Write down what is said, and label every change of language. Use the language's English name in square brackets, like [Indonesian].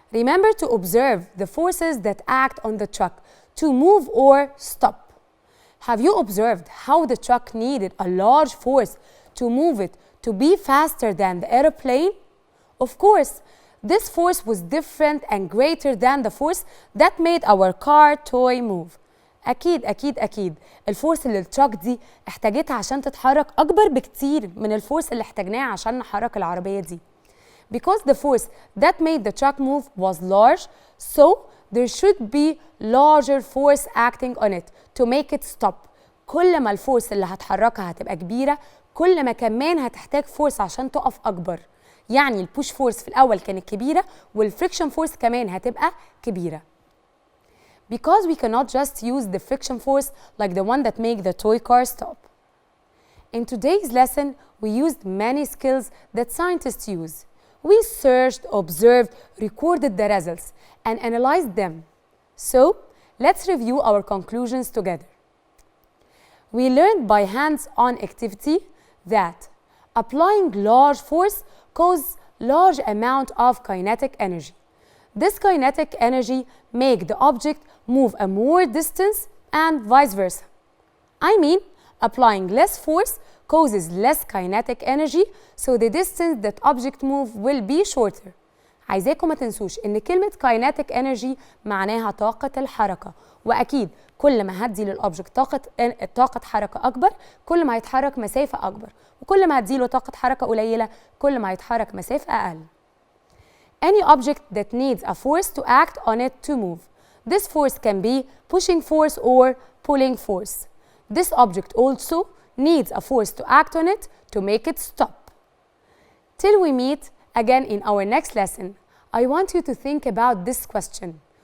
[English] Remember to observe the forces that act on the truck to move or stop. Have you observed how the truck needed a large force to move it to be faster than the airplane? Of course, this force was different and greater than the force that made our car toy move. [Arabic] أكيد الفورس اللي التراك دي احتاجتها عشان تتحرك أكبر بكتير من الفورس اللي احتاجناها عشان نحرك العربية دي. [English] Because the force that made the truck move was large, so there should be larger force acting on it to make it stop. [Arabic] كل ما الفورس اللي هتحركها هتبقى كبيرة، كل ما كمان هتحتاج فورس عشان تقف أكبر. يعني البوش فورس في الأول كانت كبيرة والفريكشن فورس كمان هتبقى كبيرة. [English] Because we cannot just use the friction force like the one that make the toy car stop. In today's lesson, we used many skills that scientists use. We searched, observed, recorded the results, and analyzed them. So, let's review our conclusions together. We learned by hands-on activity that applying large force causes large amount of kinetic energy. This kinetic energy make the object move a more distance and vice versa. I mean, applying less force causes less kinetic energy, so the distance that object move will be shorter. [Arabic] عايزاكم ما تنسوش ان كلمة kinetic energy معناها طاقة الحركة، واكيد كل ما هدي للأوبجكت طاقة حركة أكبر كل ما هيتحرك مسافة أكبر، وكل ما هديله طاقة حركة قليلة كل ما هيتحرك مسافة أقل. [English] Any object that needs a force to act on it to move. This force can be pushing force or pulling force. This object also needs a force to act on it to make it stop. Till we meet again in our next lesson, I want you to think about this question.